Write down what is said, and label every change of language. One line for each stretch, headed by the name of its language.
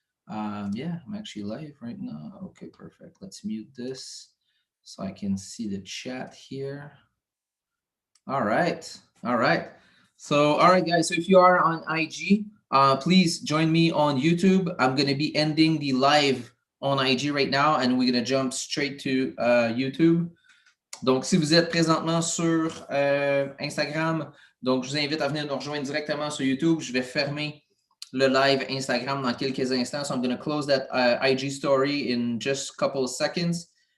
English: Yeah, I'm actually live right now. Okay, perfect. Let's mute this so I can see the chat here. All right. All right. So, all right, guys. So if you are on IG, please join me on YouTube. I'm going to be ending the live on IG right now, and we're going to jump straight to YouTube.
French: Donc, si vous êtes présentement sur Instagram, donc je vous invite à venir nous rejoindre directement sur YouTube. Je vais fermer le live Instagram dans quelques instants.
English: So I'm going to close that IG story in just a couple of seconds.